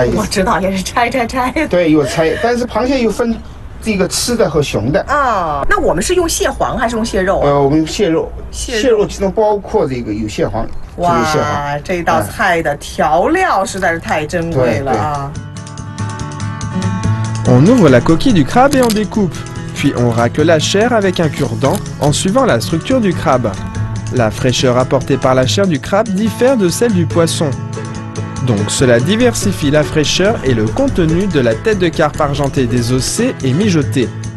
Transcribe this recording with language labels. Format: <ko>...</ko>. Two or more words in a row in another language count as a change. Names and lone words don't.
<zh>我知道也是拆。对，有拆，但是螃蟹又分这个吃的和雄的。啊，那我们是用蟹黄还是用蟹肉啊？我们用蟹肉，蟹肉其中包括这个有蟹黄。哇，这道菜的调料实在是太珍贵了啊。</zh> <fr>On ouvre la coquille du crabe et on découpe, puis on racle la chair avec un cure-dent en suivant la structure du crabe. La fraîcheur apportée par la chair du crabe diffère de celle du poisson. Donc cela diversifie la fraîcheur et le contenu de la tête de carpe argentée désossée et mijotée.</fr>